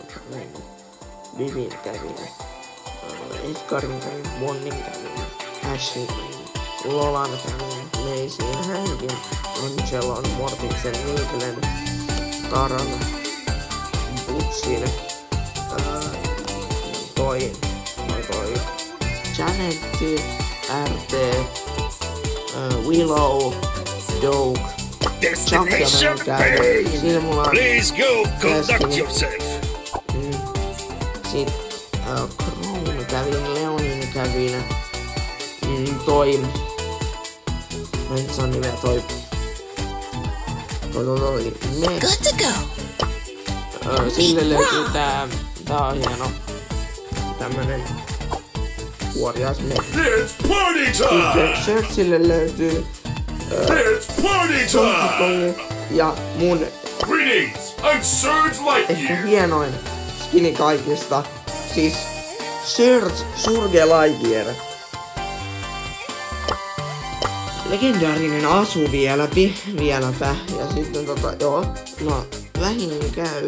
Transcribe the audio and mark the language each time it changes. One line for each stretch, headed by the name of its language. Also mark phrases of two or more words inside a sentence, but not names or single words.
Finnish: kävin, Vivin kävin, Edgarin kävin, Bonnin kävin, Ashin kävin, Lolan kävin, Maisyin, Hankin, Angelon, Mortiksen, Nigglen, Taran, Butsin, toi Janetti, RT, Willow, Doug,
English: Destination Pain! Please go conduct yourself!
Finnish: Sit Crown kävin, Leonin kävin, toi mä en saa nimeä toi Meg.
English: Good to go.
Finnish: Sille löytyy tää on hieno tämmönen kuorias Meg.
English: It's party time!
Finnish: Searchille löytyy
English: It's party time!
Finnish: ja mun
English: Greetings! I'm Surge
Finnish: ehkä Lightyear! hienoin skini kaikista, siis Surge Lightyear. Legendaarinen asu vieläpä. Ja sitten no vähin käy.